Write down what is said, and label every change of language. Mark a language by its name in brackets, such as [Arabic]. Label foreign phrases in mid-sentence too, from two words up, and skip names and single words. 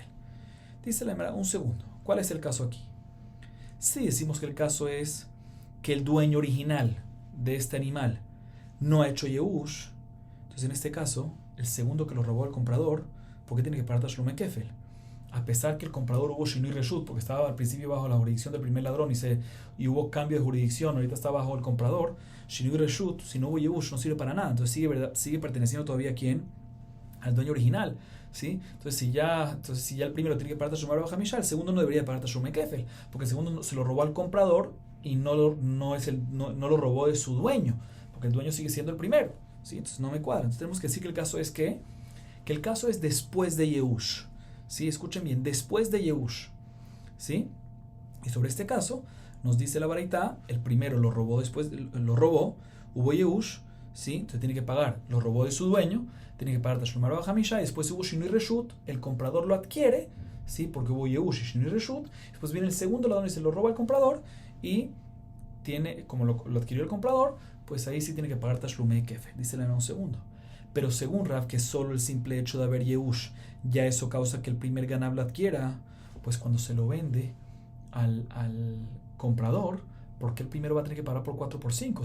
[Spanish] Dice la Gemara, un segundo, ¿cuál es el caso aquí? Si decimos que el caso es que el dueño original de este animal no ha hecho Yehush, entonces en este caso, el segundo que lo robó al comprador, ¿por qué tiene que pagar [Hebrew] תשלומי כפל? [Spanish] A pesar que el comprador hubo [Hebrew] שינוי רשות, [Spanish] porque estaba al principio bajo la jurisdicción del primer ladrón y hubo cambio de jurisdicción, ahorita está bajo el comprador, [Hebrew] שינוי רשות, [Spanish] si no hubo yehush no sirve para nada, entonces sigue perteneciendo todavía a quién, al dueño original, ¿sí? Entonces si ya el primero tiene que pagar [Hebrew] תשלומי בחמישה, [Spanish] el segundo no debería pagar [Hebrew] תשלומי כפל, [Spanish] porque el segundo se lo robó al comprador y no lo robó de su dueño, porque el dueño sigue siendo el primero, ¿sí? Entonces no me cuadra. Entonces tenemos que decir que el caso es que el caso es después de yehush. ¿Sí? Escuchen bien, después de Yehush. ¿Sí? Y sobre este caso, nos dice la varita, el primero lo robó, hubo Yehush, ¿sí? Entonces tiene que pagar, lo robó de su dueño, tiene que pagar [Hebrew] תשלומי בחמישה, [Spanish] y después hubo [Hebrew] שינוי רשות, [Spanish] el comprador lo adquiere, ¿sí? Porque hubo Yehush y [Hebrew] שינוי רשות, [Spanish] después viene el segundo ladrón y se lo roba al comprador, y como lo adquirió el comprador, pues ahí sí tiene que pagar [Hebrew] תשלומי כפל. [Spanish] Dice en un segundo. Pero según Rav, que solo el simple hecho de haber Yehush, ya eso causa que el primer ganav lo adquiera, pues cuando se lo vende al comprador, ¿por qué el primero va a tener que pagar por 4 por 5?